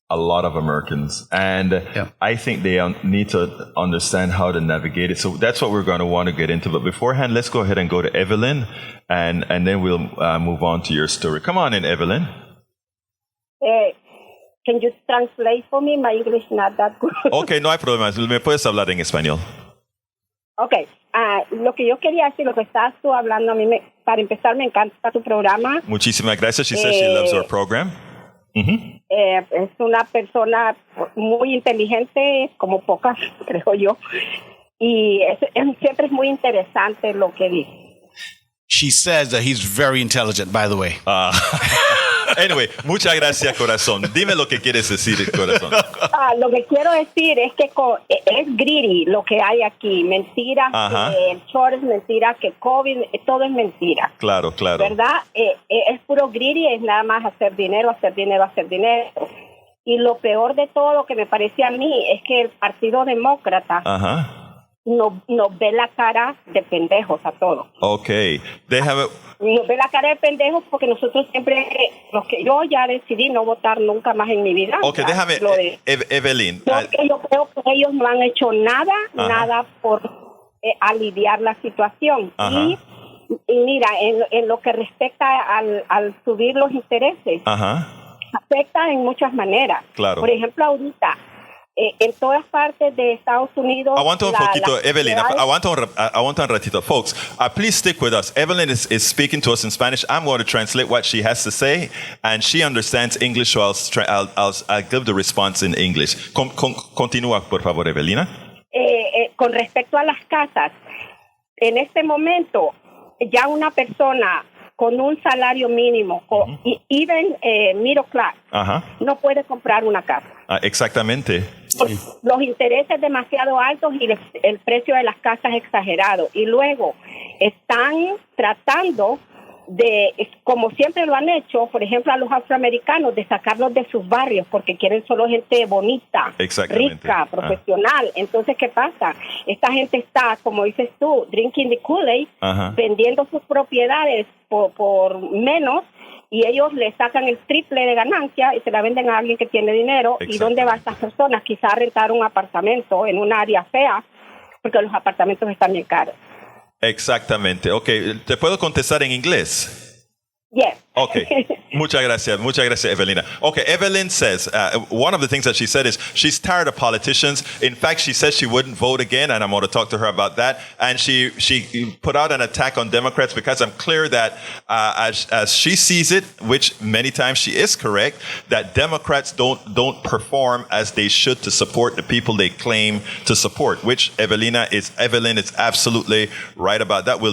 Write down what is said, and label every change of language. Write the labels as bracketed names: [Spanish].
[English] a lot of Americans. And I think they need to understand how to navigate it. So that's what we're going to want to get into. But beforehand, let's go ahead and go to Evelyn, and then we'll move on to your story. Come on in, Evelyn. Can you translate for me? My English not that good. [Spanish] Okay, no hay problema. ¿Me puedes hablar en español? [English] Okay. [Spanish] Lo que yo quería decir, lo que estás tú hablando, a mí, para empezar, me encanta tu programa. Muchísimas gracias. [English] She says she loves our program. [Spanish] Es una persona muy inteligente, como pocas, creo yo. Y siempre es muy interesante lo que dice. [English] She says that he's very intelligent, by the way. [Spanish] Anyway, muchas gracias, corazón. Dime lo que quieres decir, corazón. Lo que quiero decir es que es greedy lo que hay aquí. Mentiras, el short es mentira, que COVID, todo es mentira. Claro. ¿Verdad? Es puro greedy, es nada más hacer dinero, hacer dinero, hacer dinero. Y lo peor de todo que me parece a mí es que el Partido Demócrata nos ve la cara de pendejos a todos. Ok, déjame... Nos ve la cara de pendejos porque nosotros siempre, yo ya decidí no votar nunca más en mi vida. Ok, déjame, Evelyn. Porque yo creo que ellos no han hecho nada por aliviar la situación. Y mira, en lo que respecta al subir los intereses, afecta en muchas maneras. Claro. Por ejemplo, ahorita, en todas partes de Estados Unidos. Aguanta un poquito, Evelyn. Aguanta un ratito. [English] Folks, please stick with us. Evelyn is speaking to us in Spanish. I'm going to translate what she has to say, and she understands English, so I'll give the response in English. [Spanish] Continúa, por favor, Evelina. Con respecto a las casas, en este momento, ya una persona con un salario mínimo, [English] even middle class, [Spanish] no puede comprar una casa. Exactamente. Los intereses demasiado altos y el precio de las casas exagerado. Y luego están tratando de, como siempre lo han hecho, por ejemplo, a los afroamericanos, de sacarlos de sus barrios porque quieren solo gente bonita, rica, profesional. Entonces, ¿qué pasa? Esta gente está, como dices tú, [English] drinking the Kool-Aid, [Spanish] vendiendo sus propiedades por menos, y ellos le sacan el triple de ganancia y se la venden a alguien que tiene dinero. ¿Y dónde van estas personas? Quizás a rentar un apartamento en un área fea, porque los apartamentos están bien caros. Exactamente. Ok, ¿te puedo contestar en inglés? [English] Yes. [Spanish] Okay. Muchas gracias, Evelina. [English] Okay, Evelyn says, one of the things that she said is she's tired of politicians. In fact, she says she wouldn't vote again, and I'm going to talk to her about that. And she put out an attack on Democrats because I'm clear that as she sees it, which many times she is correct, that Democrats don't perform as they should to support the people they claim to support, which Evelyn is absolutely right about that.